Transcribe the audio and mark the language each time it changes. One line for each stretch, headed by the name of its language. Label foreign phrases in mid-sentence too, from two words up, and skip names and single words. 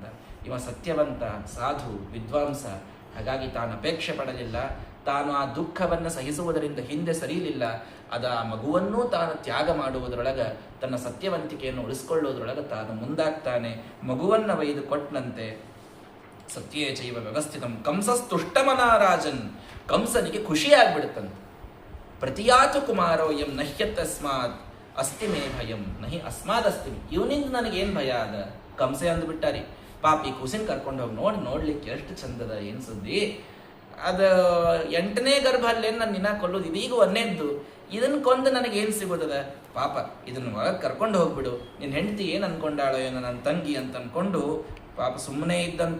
Kannada: ಇವ ಸತ್ಯವಂತ, ಸಾಧು, ವಿದ್ವಾಂಸ. ಹಾಗಾಗಿ ತಾನು ಅಪೇಕ್ಷೆ ಪಡಲಿಲ್ಲ. ತಾನು ಆ ದುಃಖವನ್ನು ಸಹಿಸುವುದರಿಂದ ಹಿಂದೆ ಸರಿಯಲಿಲ್ಲ. ಆ ಮಗುವನ್ನೂ ತಾನು ತ್ಯಾಗ ಮಾಡುವುದರೊಳಗ, ತನ್ನ ಸತ್ಯವಂತಿಕೆಯನ್ನು ಉಳಿಸ್ಕೊಳ್ಳೋದ್ರೊಳಗೆ ತಾನು ಮುಂದಾಗ್ತಾನೆ. ಮಗುವನ್ನ ಒಯ್ದು ಕೊಟ್ಟನಂತೆ.
Sanskrit: ಸತ್ಯೇ ಚೈವ ವ್ಯವಸ್ಥಿತಂ ಕಂಸಸ್ತುಷ್ಟಮನಾರಾಜನ್.
Kannada: ಕಂಸನಿಗೆ ಖುಷಿಯಾಗ್ಬಿಡುತ್ತಂತೆ.
Sanskrit: ಪ್ರತಿಯಾತು ಕುಮಾರೋಯಂ ನಹ್ಯತಸ್ಮಾತ್ ಅಸ್ತಿ ಮೇ ಭಯಂ ನಹಿ ಅಸ್ಮಾದ್ ಅಸ್ತಿ.
Kannada: ಇವನಿಂದ ನನಗೇನು ಭಯ ಅದ? ಕಂಸೆ ಅಂದ್ಬಿಟ್ಟಾರಿ. ಪಾಪಿ ಕೂಸಿನ ಕರ್ಕೊಂಡು ಹೋಗಿ ನೋಡ್ಲಿಕ್ಕೆ ಎಷ್ಟು ಚಂದದ, ಏನು ಸುದ್ದಿ ಅದು. 8ನೇ ಗರ್ಭ ಅಲ್ಲೇನು ನಾನು ನಿನ್ನ ಕೊಲ್ಲೋದು, ಇದೀಗ 1ನೇದ್ದು. ಇದನ್ನ ಕೊಂದು ನನಗೇನು ಸಿಗೋದದ? ಪಾಪ ಇದನ್ನ ಒಳಗೆ ಕರ್ಕೊಂಡು ಹೋಗ್ಬಿಡು. ನಿನ್ನ ಹೆಂಡತಿ ಏನು ಅನ್ಕೊಂಡಾಳೋ ಏನೋ ನನ್ನ ತಂಗಿ ಅಂತ ಅನ್ಕೊಂಡು ಪಾಪ ಸುಮ್ಮನೆ ಇದ್ದಂತ.